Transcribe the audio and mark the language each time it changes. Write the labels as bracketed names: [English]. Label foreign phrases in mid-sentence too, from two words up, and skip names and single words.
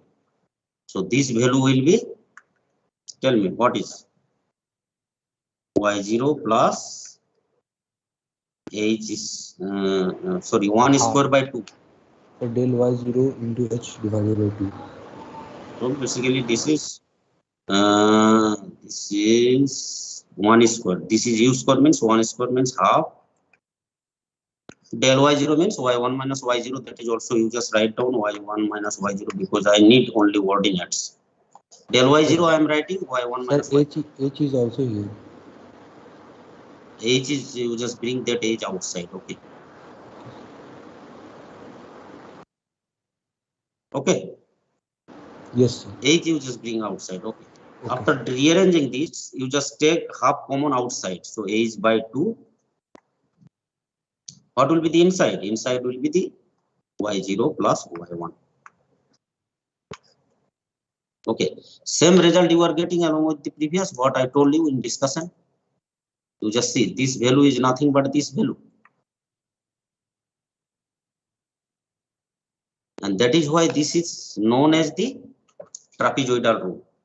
[English] So this value will be, tell me what is y0 plus h is sorry 1 square by 2. So del y0 into h divided by 2. So basically this is 1 square. This is u square means 1 square means half. Del y0 means y1 minus y0. That is also you just write down y1 minus y0 because I need only coordinates. Del y0 I am writing y1 minus y0. H is also here. H is, you just bring that h outside. Okay. Okay. Yes, sir. H you just bring outside. Okay. After rearranging this, you just take half common outside. So h by 2. What will be the inside? Inside will be the y0 plus y1. Okay. Same result you are getting along with the previous what I told you in discussion. You just see this value is nothing but this value. And that is why this is known as the trapezoidal rule.